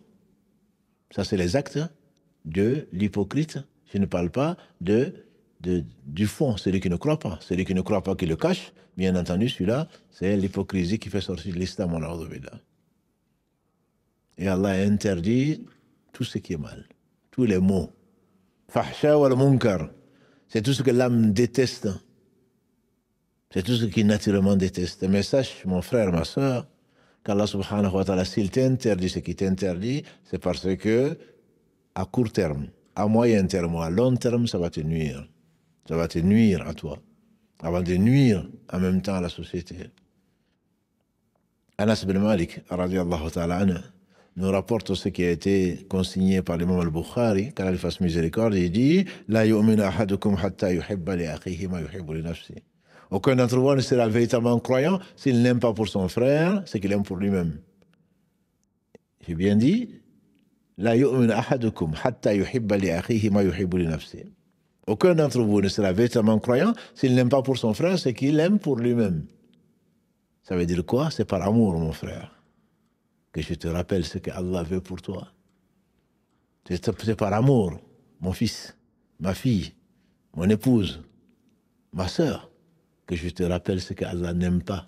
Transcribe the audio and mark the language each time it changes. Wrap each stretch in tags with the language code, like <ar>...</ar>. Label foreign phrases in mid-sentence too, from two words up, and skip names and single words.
<fr>Ça, c'est les actes de l'hypocrite. Je ne parle pas du fond, celui qui ne croit pas. Celui qui ne croit pas, qui le cache. Bien entendu, celui-là, c'est l'hypocrisie qui fait sortir de l'islam. Et Allah a interdit tout ce qui est mal, tous les maux.</fr> <ar>فحشاء والمنكر,</ar> <fr>c'est tout ce que l'âme déteste. C'est tout ce qui naturellement déteste. Mais sache, mon frère, ma soeur, qu'Allah</fr> <ar>سبحانه وتعالى,</ar> <fr>s'il t'interdit ce qui t'interdit, c'est parce que, à court terme, à moyen terme ou à long terme, ça va te nuire. Ça va te nuire à toi, avant de nuire en même temps à la société.</fr> <ar>أنس بن مالك، رضي الله تعالى عنه,</ar> <fr>nous rapporte ce qui a été consigné par l'imam al-Bukhari, qu'Allah lui fasse miséricorde, il dit</fr> <ar>لا يؤمن أحدكم حتى يحب لأخيه ما يحب لنفسه.</ar> <fr>Aucun d'entre vous ne sera véritablement croyant s'il n'aime pas pour son frère ce qu'il aime pour lui-même. J'ai bien dit</fr> <ar>لا يؤمن أحدكم حتى يحب لأخيه ما يحب لنفسه.</ar> <fr>Aucun d'entre vous ne sera véritablement croyant s'il n'aime pas pour son frère ce qu'il aime pour lui-même. Ça veut dire quoi? C'est par amour, mon frère, que je te rappelle ce que Allah veut pour toi. C'est par amour, mon fils, ma fille, mon épouse, ma sœur, que je te rappelle ce que Allah n'aime pas.</fr>